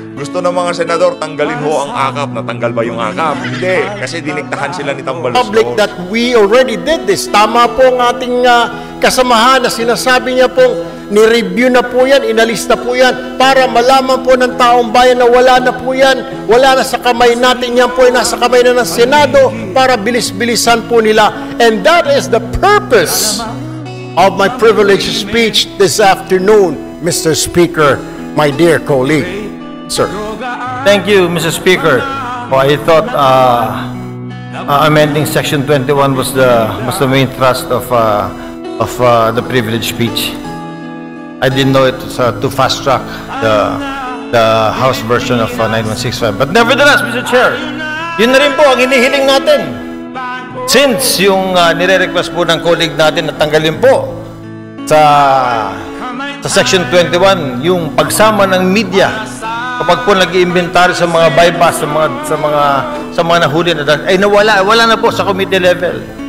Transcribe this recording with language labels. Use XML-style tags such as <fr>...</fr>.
<tl>Gusto ng mga senador, tanggalin ho ang akap. Natanggal ba yung akap? Hindi. Kasi diniktahan sila ni Tambaloslo.</tl> <en>public that we already did this.</en> <tl>Tama po ang ating kasamahan na sinasabi niya pong ni-review na po yan, inalis na po yan, para malaman po ng taong bayan na wala na po yan, wala na sa kamay natin, yan po ay nasa kamay na ng Senado para bilis-bilisan po nila.</tl> <en>And that is the purpose of my privileged speech this afternoon, Mr. Speaker, my dear colleague. Sir. Thank you, Mr. Speaker. I thought amending Section 21 was the main thrust of the privilege speech. I didn't know it was to fast track the House version of 9165. But nevertheless, Mr.</en> <tl>Chair, yun na rin po ang hinihiling natin. Since yung nire-request po ng colleague natin na tanggalin po sa Section 21 yung pagsama ng media kapag po nag-iimbentary sa mga bypass, sa mga nahuli na ay wala na po sa committee level.</tl>